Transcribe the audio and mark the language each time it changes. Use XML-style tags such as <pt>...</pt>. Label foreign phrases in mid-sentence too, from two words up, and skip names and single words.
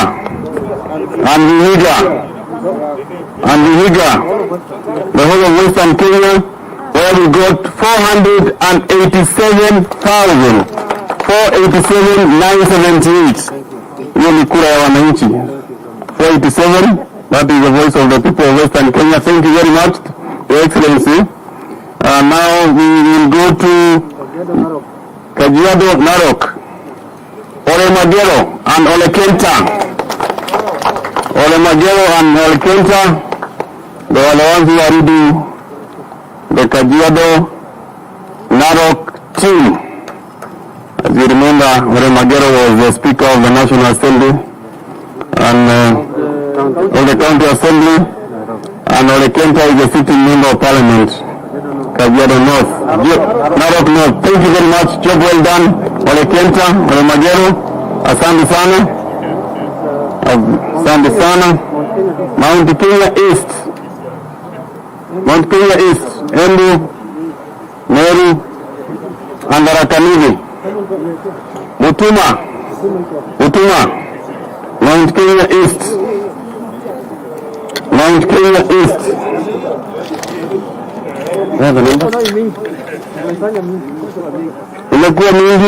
<en>And Vihiga. The whole of Western Kenya, where we got 487,000. 487,978.</en> <sw>Hiyo ni kura ya wananchi.</sw> <en>487, that is the voice of the people of Western Kenya. Thank you very much, Your Excellency. Now we will go to Kajiado, Narok, Olemagero and Olekenta. Olemagero and Olekenta, they are the ones who are leading the Kajiado Narok team. As you remember, Olemagero was the Speaker of the National Assembly and of the County Assembly, and Olekenta is the sitting member of Parliament, Kajiado North. Narok North. Thank you very much. Job well done, Olekenta, Olemagero.</en> <sw>Asante sana. Asante sana.</sw> <en>Mount Kenya East. Mount Kenya East. Embu, Meru, and Tharaka-Nithi. Mutuma. Mount Kenya East. Mount Kenya East.</en> <sw>Imekuwa mingi.</sw>